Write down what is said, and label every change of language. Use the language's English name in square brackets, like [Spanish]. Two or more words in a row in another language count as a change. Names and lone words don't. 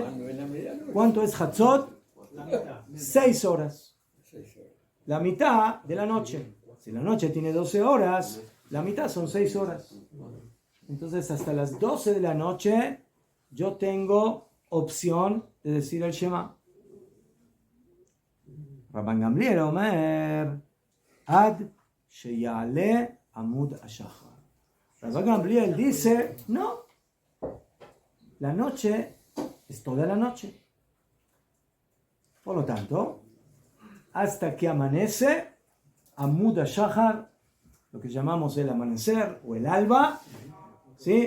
[Spanish] ¿Cuánto es Hatzot? 6 horas. La mitad de la noche. Si la noche tiene 12 horas, la mitad son 6 horas. Entonces, hasta las 12 de la noche, yo tengo opción de decir el Shema. [Hebrew] רבן גמליאל אומר, עד שיעלה עמוד השחר. [Spanish] Rabban Gamliel dice, no, la noche es toda la noche. Por lo tanto, hasta que amanece, [Hebrew] עמוד השחר, [Spanish] lo que llamamos el amanecer o el alba, ¿sí?